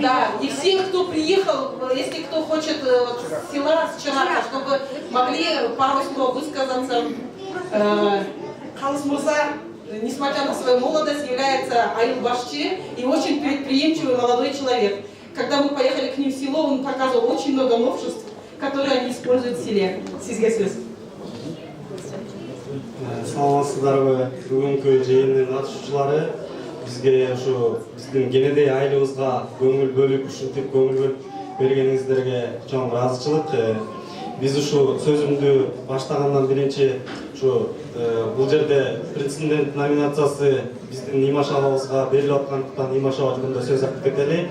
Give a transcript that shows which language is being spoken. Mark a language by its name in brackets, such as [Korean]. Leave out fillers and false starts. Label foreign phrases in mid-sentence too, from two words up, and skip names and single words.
[Russian] Да, и всех, кто приехал, если кто хочет с села, с Чарака, чтобы могли пару слов высказаться. Халыс Мурза, несмотря на свою молодость, является [Kyrgyz] Айыл Башчы [Russian] и очень предприимчивый молодой человек. Когда мы поехали к ним в село, он показывал очень много новшеств, которые они используют в селе. [Kyrgyz] Сизге сөз. Саламатсыздарбы, бүгүнкү жыйындын катышуучулары. Бизге ушу биздин кенедей айылыбызга көңүл бөлүп, ушинтип көңүл бергениңиздерге чоң ыраазычылык. Биз ушу сөзүмдү баштагандан биринчи ушу бул жерде претендент номинациясы биздин Имаш абабызга берилип аткандыктан Имаш аба жөнүндө сөз айтып кетели.